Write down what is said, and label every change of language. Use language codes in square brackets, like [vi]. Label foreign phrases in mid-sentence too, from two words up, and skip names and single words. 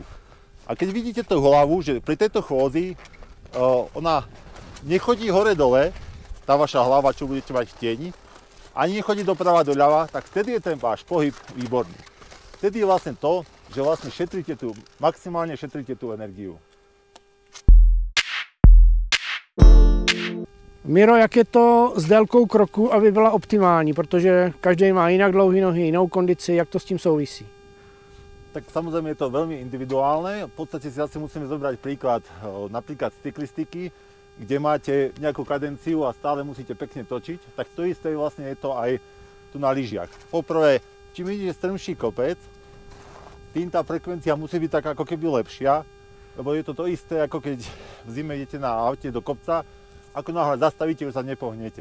[sk] A keď vidíte tú hlavu, že pri tejto chôdzi ona nechodí hore-dole, tá vaša hlava, čo budete mať v tieni, ani nechodí doprava doľava, tak vtedy je ten váš pohyb výborný. Vtedy je vlastne to, že vlastne maximálne šetríte tú energiu. [cs] Miro, jak je to s délkou kroku, aby byla optimální, protože každý má jinak dlouhé nohy, jinou kondici, jak to s tím souvisí? [sk] Tak samozrejme je to veľmi individuálne. V podstate si asi musíme zobrať príklad napríklad z cyklistiky, kde máte nejakú kadenciu a stále musíte pekne točiť, tak to isté vlastne je to aj tu na lyžiach. Poprvé, čím idete strmší kopec, tým tá frekvencia musí byť tak ako keby lepšia, lebo je to isté, ako keď v zime idete na aute do kopca, ako náhle zastavíte, už sa nepohnete.